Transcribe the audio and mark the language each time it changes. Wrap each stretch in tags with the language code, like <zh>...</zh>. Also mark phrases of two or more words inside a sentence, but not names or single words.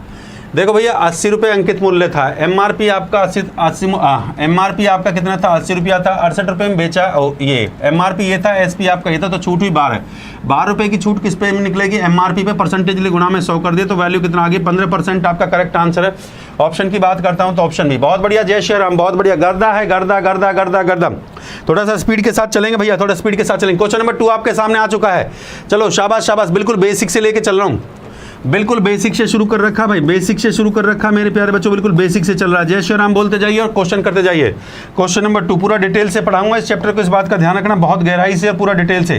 <hi>देखो भैया 80 रुपये अंकित मूल्य था, एमआरपी आपका एमआरपी आपका कितना था, 80 रुपया था, 68 रुपये में बेचा। ये एमआरपी ये था, एसपी आपका ये था, तो छूट हुई 12 रुपये की छूट किस पे निकलेगी, एमआरपी पे। परसेंटेज लिए गुणा में 100 कर दिए तो वैल्यू कितना आ गई, 15% आपका</hi> <en>correct answer</en> <hi>है। ऑप्शन की बात करता हूं तो ऑप्शन भी, बहुत बढ़िया, जय श्री राम, बहुत बढ़िया। गर्दा है, गर्दा। थोड़ा सा स्पीड के साथ चलेंगे भैया, थोड़ा स्पीड के साथ चलेंगे।</hi> <en>question number</en> <hi>2 आपके सामने आ चुका है। चलो शाबाश, बिल्कुल बेसिक से लेके चल रहा हूँ, बिल्कुल बेसिक से शुरू कर रखा भाई, बेसिक से शुरू कर रखा मेरे प्यारे बच्चों, बिल्कुल बेसिक से चल रहा है। जय श्री राम बोलते जाइए और क्वेश्चन करते जाइए।</hi> <en>question number</en> <hi>2 पूरा डिटेल से पढ़ाऊंगा इस चैप्टर को, इस बात का ध्यान रखना, बहुत गहराई से और पूरा डिटेल से।</hi>